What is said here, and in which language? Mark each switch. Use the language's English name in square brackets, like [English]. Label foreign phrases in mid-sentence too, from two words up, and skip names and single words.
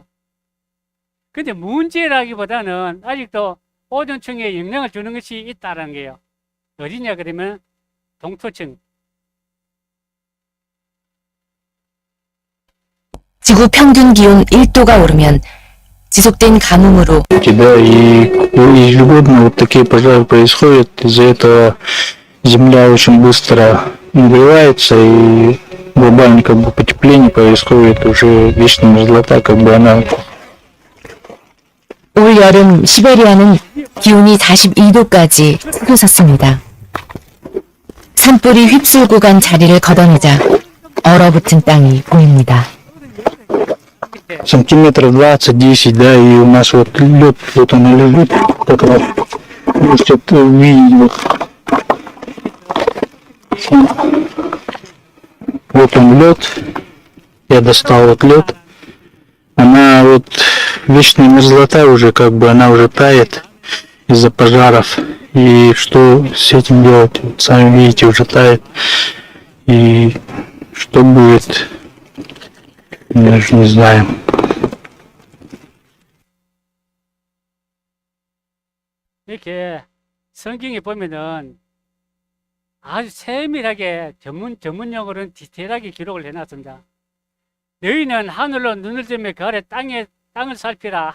[Korean] 근데 문제라기보다는 아직도 오존층에 영향을 주는 것이 있다는 거예요. 어디냐 그러면 동토층. 지구 평균 기온 1도가 오르면 지속된 가뭄으로 [Russian] Да, и ежегодно вот такие пожары происходят. Из-за этого земля очень быстро нагревается, и глобально как бы потепление происходит, уже вечная мерзлота, как бы она. [Korean] 올 여름 시베리아는 기온이 42도까지 치솟았습니다. 산불이 휩쓸고 간 자리를 걷어내자 얼어붙은 땅이 보입니다. [Russian] Сантиметров 20-10, да, и у нас вот лед, вот он лежит, как раз, можете увидеть, вот он лед, я достал вот лед, она вот, вечная мерзлота уже, как бы, она уже тает из-за пожаров, и что с этим делать, вот, сами видите, уже тает, и что будет, я даже не знаю. [Korean] 이렇게 성경에 보면은 아주 세밀하게 전문 용어로는 디테일하게 기록을 해놨습니다. 너희는 하늘로 눈을 뜨며 그 아래 땅을 살피라.